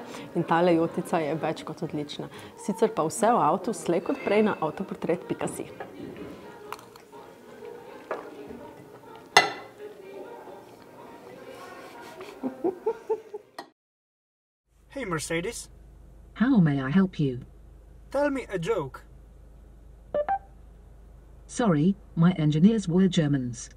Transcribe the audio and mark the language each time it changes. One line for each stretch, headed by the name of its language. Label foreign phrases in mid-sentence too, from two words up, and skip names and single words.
Slovenian: In tale jotica je več kot odlična. Sicer pa vse v avtu slej kot prej na avtoportret.si.
English: Hey Mercedes, How may I help you? tell me a joke. Sorry, my engineers were Germans.